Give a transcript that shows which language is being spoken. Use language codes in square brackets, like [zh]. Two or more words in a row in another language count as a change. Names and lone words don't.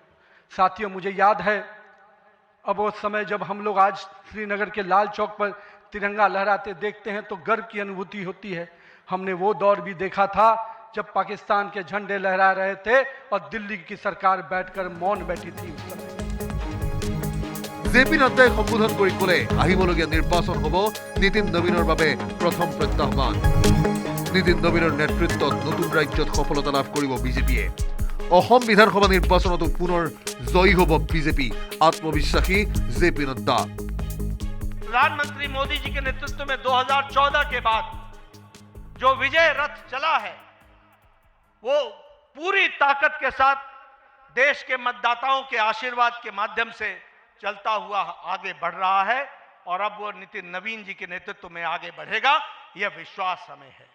[hi] साथियों, मुझे याद है अब वो समय जब हम लोग आज श्रीनगर के लाल चौक पर तिरंगा लहराते देखते हैं तो गर्व की अनुभूति होती है। हमने वो दौर भी देखा था जब पाकिस्तान के झंडे लहरा रहे थे और दिल्ली की सरकार बैठकर मौन बैठी थी उस समय। [as] জেপি নাড্ডাই সম্বোধন কৰি ক'লে আহিবলগীয়া নিৰ্বাচন হ'ব নীতিন নবীনৰ বাবে প্ৰথম প্ৰত্যাহ্বান। নীতিন নবীনৰ নেতৃত্বত নতুন ৰাজ্যত সফলতা লাভ কৰিব বিজেপিয়ে। অসম বিধানসভা নিৰ্বাচনতো পুনৰ জয়ী হ'ব বিজেপি, আত্মবিশ্বাসী জেপি নাড্ডা। [hi] प्रधानमंत्री मोदी जी के नेतृत्व में 2014 के बाद जो विजय रथ चला है वो पूरी ताकत के साथ देश के मतदाताओं के आशीर्वाद के माध्यम से चलता हुआ आगे बढ़ रहा है और अब वो नितिन नवीन जी के नेतृत्व में आगे बढ़ेगा, यह विश्वास हमें है।